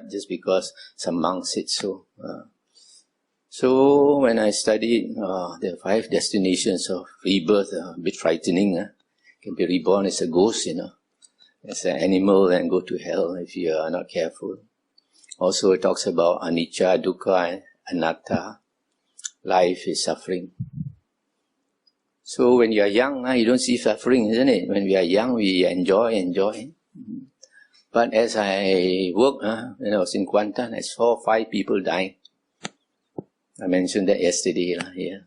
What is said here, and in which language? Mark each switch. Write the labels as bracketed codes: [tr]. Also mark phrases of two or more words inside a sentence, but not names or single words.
[en] Don't accept just because some monk said so. So when I studied the 5 destinations of rebirth, a bit frightening. Can be reborn as a ghost, as an animal and go to hell if you are not careful. Also it talks about [pi] anicca, dukkha [en] and anatta. Life is suffering. So when you are young, you don't see suffering, isn't it? When we are young, we enjoy. But as I worked, when I was in Kuantan, I saw 5 people dying. I mentioned that yesterday here.